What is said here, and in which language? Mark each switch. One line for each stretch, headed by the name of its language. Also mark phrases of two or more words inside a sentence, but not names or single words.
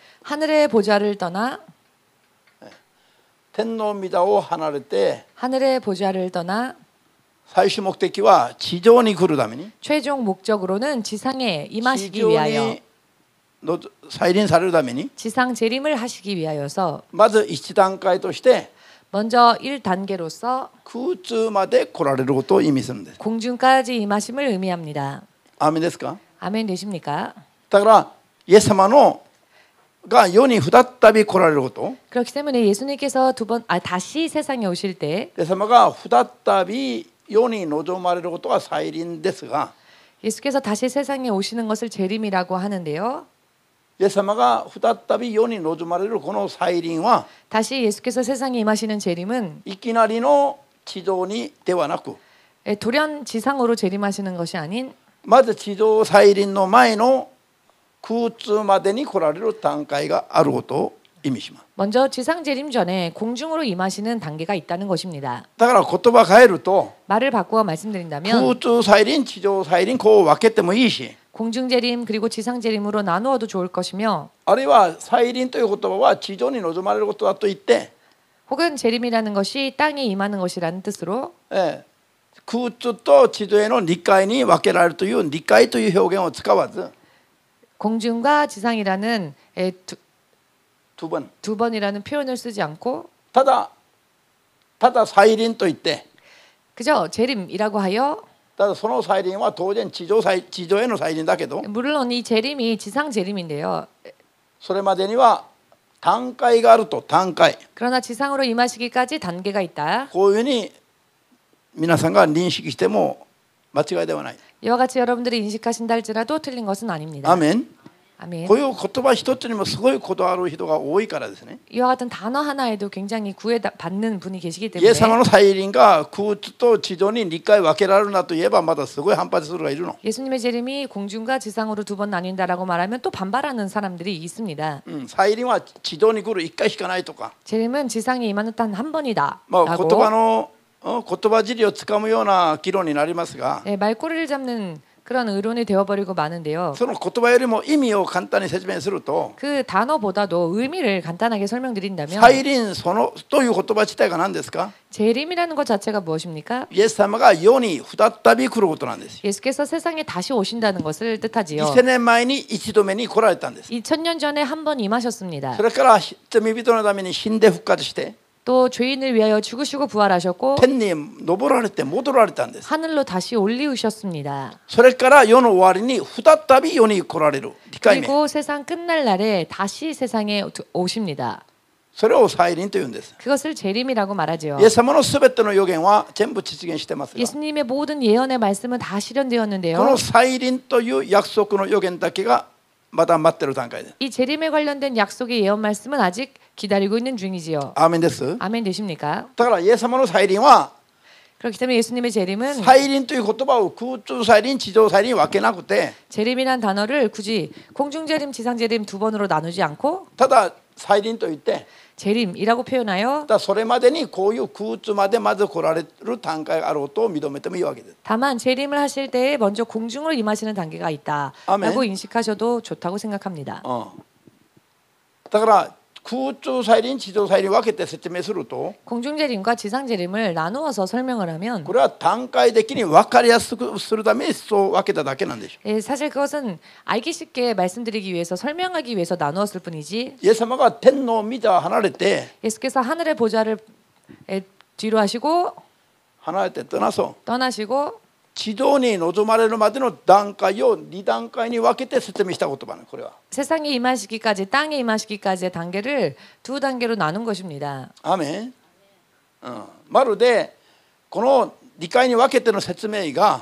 Korean: 하늘의 보좌를 떠나
Japanese: 天の御座を離れて
Korean: 하늘의 보좌를 떠나
Japanese: 最終目的は地上に来るために
Korean: 최종 목적으로는 지상에
Japanese: 地
Korean: 임하시기
Japanese: 上
Korean: 위하여
Japanese: にの再臨されるために
Korean: 지상 재림을 하시기 위하여서
Japanese: まず一段階として
Korean: 먼저 1단계로서
Japanese: 空中まで来られることを意味するんです
Korean: 공중까지 임하심을 의미합니다.
Japanese: アーメンですか
Korean: 아멘 되십니까?
Japanese: だからイエス様のが世に再び来られること
Korean: 그렇기 때문에 예수님께서 다시 세상에 오실 때
Japanese: イエス様が再び世に臨まれることは再臨ですが
Korean: 예수께서 다시 세상에 오시는 것을 재림이라고 하는데요.
Japanese: イエス様が再び世に臨まれるこの再臨は
Korean: 다시 예수께서 세상에 임하시는 재림은
Japanese: いきなりの地上にではなく
Korean: 돌연 지상으로 재림하시는 것이 아닌
Japanese: まず地上再臨の前の空中までに来られる段階があることを意味します。
Korean: 먼저 지상 재림 전에 공중으로 임하시는 단계가 있다는 것입니다.
Japanese: だから言葉変えると
Korean: 말을 바꾸어
Japanese: 空
Korean: 말씀드린다면
Japanese: 中再臨地上再臨こう分けてもいいし
Korean: 공중 재림 그리고 지상 재림으로 나누어도 좋을 것이며
Japanese: あるいは再臨という言葉は地上に臨まれることだと言って
Korean: 혹은 재림이라는 것이 땅에 임하는 것이라는 뜻으로
Japanese: 空中と地上への2回に分けられるという2回という表現を使わず
Korean: 공중과 지상이라는 두 번 두 번이라는 표현을 쓰지 않고
Japanese: ただ再臨と言って
Korean: 그저 재림이라고 하여
Japanese: ただその再臨は当然地上への再臨だけど
Korean: 물론 이 재림이 지상 재림인데요.
Japanese: それまでには段階があると段階
Korean: 그러나 지상으로 임하시기까지 단계가 있다.
Japanese: こういうふうに皆さんが認識しても間違いではない。
Korean: 이와 같이 여러분들이 인식하신다 할지라도 틀린 것은 아닙니다.
Japanese: アーメン。
Korean: 아멘.
Japanese: こういう言葉一つにもすごいこだわる人が多いからですね。
Korean: 이와 같은 단어 하나에도 굉장히 구애받는 분이 계시기
Japanese: イエス様
Korean: 때문에
Japanese: の再臨が空中と地上に2回分けられるなと言えばまだすごい反発する人がいるの。
Korean: 예수님의 재림이 공중과 지상으로 두 번 나뉜다라고 말하면 또 반발하는 사람들이 있습니다.
Japanese: 再臨は地上に来る1回しかないとか、
Korean: 재림은 지상에 임하는 단 한 번이다.
Japanese: 言葉
Korean: 라고
Japanese: の言葉尻をつかむような議論になりますが、
Korean: 말꼬리를 잡는 그런 의론이 되어버리고 마는데요.
Japanese: その言葉よりも意味を簡単に説明すると、
Korean: 그 단어보다도 의미를 간단하게 설명드린다면
Japanese: 再臨そのという言葉自体が何ですか？
Korean: 재림이라는 것 자체가 무엇입니까?
Japanese: イエス様が世に再び来ることなんですよ。
Korean: 예수께서 세상에 다시 오신다는 것을 뜻하지요.
Japanese: 2000 年前に一度目に来られたんです。
Korean: 2000년 전에 한 번 임하셨습니다.
Japanese: それから罪人のために死んで復活して
Korean: 또 죄인을 위하여 죽으시고 부활하셨고
Japanese: 天に昇られて戻られたんです。
Korean: 하늘로 다시 올리우셨습니다.
Japanese: それから世の終わりに再び世に来られる2回目。
Korean: 그리고 세상 끝날 날에 다시 세상에 오십니다.
Japanese: それを再臨というんです。
Korean: 그것을 재림이라고 말하지요.
Japanese: イエス様のすべての予言は全部実現してますが、
Korean: 예수님의 모든 예언의 말씀은 다
Japanese: こ
Korean: 실현되었는데요.
Japanese: の再臨という約束の予言だけがまだ待ってる段階です。
Korean: 이 재림에 관련된 약속의 예언 말씀은 아직 기다리고 있는 중이지요.
Japanese: アーメンです。
Korean: 아멘 되십니까?
Japanese: だからイエス様の再臨は
Korean: 그렇기 때문에 예수님의 재림은
Japanese: 再臨という言葉を空中再臨、地上再臨分けなくて、
Korean: 재림이란 단어를 굳이 공중재림, 지상재림 두 번으로 나누지 않고
Japanese: ただ再臨と言って、
Korean: 재림이라고 표현하여
Japanese: ただそれまでにこういう空中までまず来られる段階があろうと認めてもいいわけです。
Korean: 다만 재림을 하실 때에 먼저 공중으로 임하시는 단계가 있다라고 아멘. 인식하셔도 좋다고 생각합니다.
Japanese: だから空中再臨、地上再臨分けて説明すると、
Korean: 공중재림과 지상재림을 나누어서 설명을 하면
Japanese: これは段階的に分かりやすくするためにそう分けただけなんでしょ
Korean: 사실 그것은 알기 쉽게 말씀드리기 위해서 설명하기 위해서 나누었을 뿐이지
Japanese: う。イエス様が天の御座を離れて
Korean: 예수께서 하늘의 보좌를 뒤로 하시고
Japanese: 離れて
Korean: 떠나시고
Japanese: 地上に臨まれるまでの段階を2段階に分けて説明した言葉ね、これは。
Korean: 세상에 임하시기까지 땅에 임하시기까지의 단계를 두 단계로 나눈 것입니다.
Japanese: アーメン。まるでこの2回に分けての説明が